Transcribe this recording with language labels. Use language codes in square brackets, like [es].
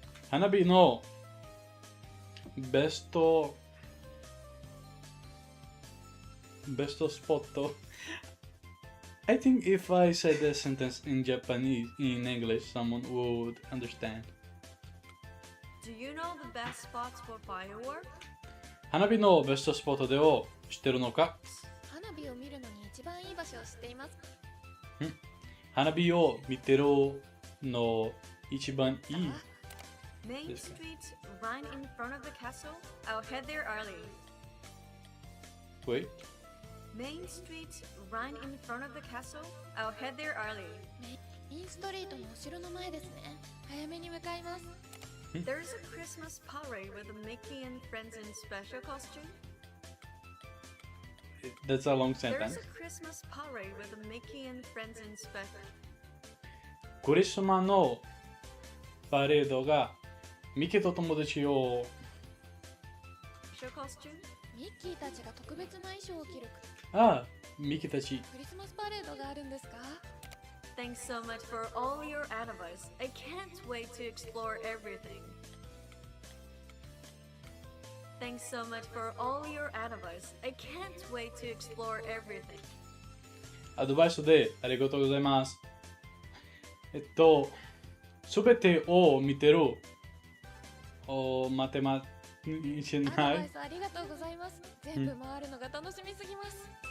[ja] 花火のベストスポット [en] I think if I said the sentence in Japanese, in English, someone would understand. Do you know the best spots for fireworks? [ja] 花火のベストスポットでを知ってるのか？花火を見るのに一番いい場所を知っています。花火を見てるの一番いい [en] Main Street, right in front of the castle. I'll head there early. Wait. Main Street, right in front of the castle. I'll head there early. [ja] メインストリートのお城の前ですね。早めに向かいます。 [en] There's a Christmas parade with Mickey and friends in special costume. That's a long There's sentence. a Christmas parade with Mickey and friends in special. [ja] クリスマスのパレードがミケと友達を [en] Special costume? [ja] ミッキーたちが特別な衣装を着るミケたちクリスマスパレードがあるんですか？ [en] Thanks so much for all your advice. I can't wait to explore everything. Thanks so much for all your advice. I can't wait to explore everything. [ja] アドバイスでありがとうございます。すべてを見てる待てましアドバないイスありがとうございます。全部回るのが楽しみすぎます。